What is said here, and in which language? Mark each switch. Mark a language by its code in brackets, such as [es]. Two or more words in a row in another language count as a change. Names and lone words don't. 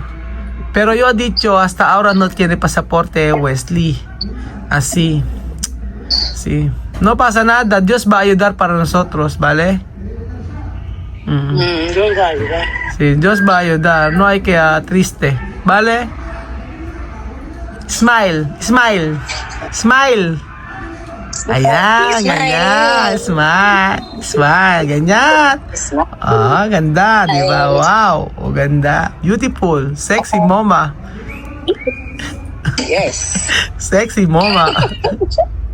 [es] Pero yo he dicho hasta ahora no tiene pasaporte Wesley. Así. Sí. No pasa nada. Dios va a ayudar para nosotros, ¿vale? Yo voy a ayudar. Sí, Dios va a ayudar. No hay que triste, ¿vale? [en] Smile, smile, smile. [tl] Ayan, ganyan. [en] Smile, smile, [tl] ganyan. Ganda, di ba? Wow, ganda. [en] Beautiful, sexy mama. Yes. Sexy mama.